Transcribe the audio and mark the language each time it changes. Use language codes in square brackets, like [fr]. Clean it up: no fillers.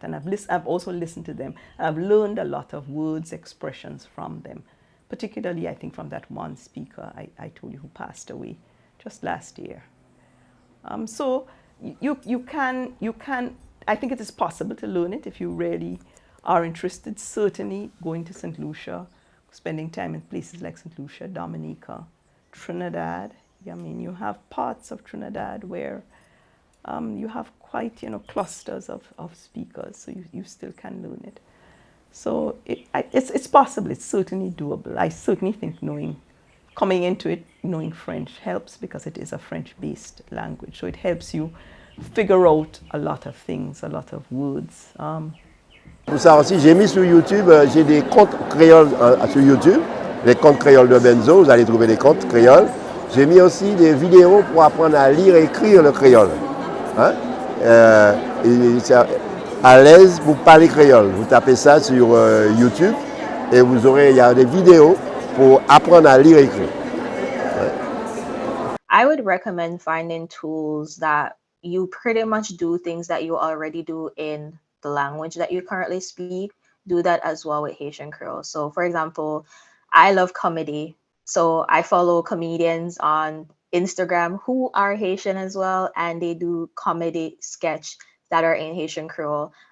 [en] And I've also listened to them. I've learned a lot of words, expressions from them, particularly I think from that one speaker I told you who passed away just last year. So you can, I think it is possible to learn it if you really are interested. Certainly going to St. Lucia, spending time in places like St. Lucia, Dominica, Trinidad. I mean, you have parts of Trinidad where you have quite, clusters of speakers, so you still can learn it. So it's possible, it's certainly doable. I certainly think coming into it, knowing French helps, because it is a French-based language. So it helps you figure out a lot of things, a lot of words. [fr] Pour ça aussi, j'ai mis sur YouTube, j'ai des contes créoles sur YouTube, les contes créoles de Benzo, vous allez trouver des contes créoles. J'ai mis aussi des vidéos pour apprendre à lire et écrire le créole. Hein? À l'aise pour parler créole. Vous tapez ça sur YouTube et il y a des vidéos pour apprendre à lire et écrire. Ouais. [en] I would recommend finding tools that you pretty much do things that you already do in the language that you currently speak. Do that as well with Haitian Creole. So for example, I love comedy. So I follow comedians on Instagram who are Haitian as well, and they do comedy sketch that are in Haitian Creole.